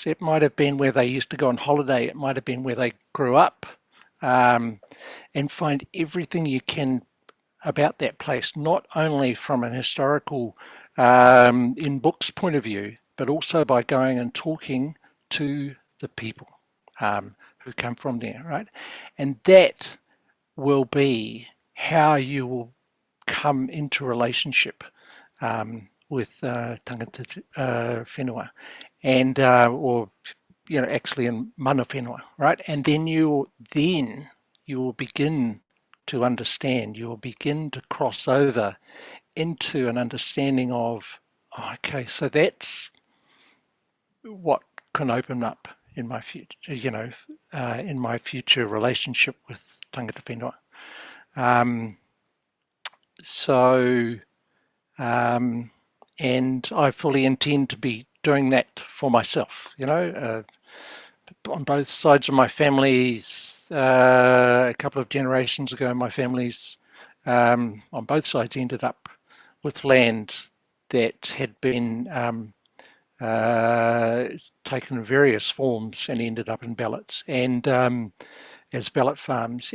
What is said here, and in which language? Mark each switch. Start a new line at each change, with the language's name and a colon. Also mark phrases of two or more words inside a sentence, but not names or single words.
English: It might have been where they used to go on holiday, it might have been where they grew up, and find everything you can about that place, not only from an historical in books point of view, but also by going and talking to the people who come from there, right? And that will be how you will come into relationship with
Māori: tangata whenua,
English: and or actually in
Māori: mana whenua,
English: right? And then you will begin to understand, you will begin to cross over into an understanding of, okay, so that's what can open up in my future, in my future relationship with
Māori: tangata whenua.
English: And I fully intend to be doing that for myself, on both sides of my families. A couple of generations ago, my families on both sides ended up with land that had been taken various forms and ended up in ballots, and as ballot farms.